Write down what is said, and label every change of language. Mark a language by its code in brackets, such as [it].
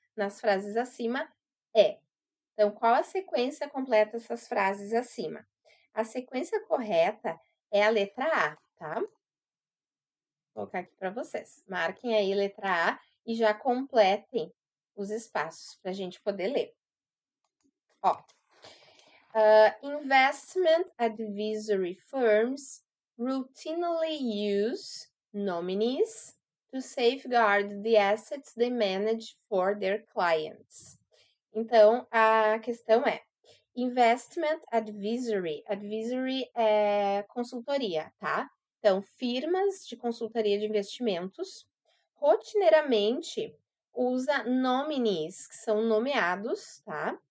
[pt] Nas frases acima é. Então, qual a sequência completa essas frases acima? A sequência correta é a letra A, tá? Vou colocar aqui para vocês. Marquem aí letra A e já completem os espaços para a gente poder ler. [en] Ó, investment advisory firms routinely use nominees to safeguard the assets they manage for their clients. [pt] Então, a questão é Investment Advisory. Advisory é consultoria, tá? Então, firmas de consultoria de investimentos rotineiramente usa nominees, que são nomeados, tá?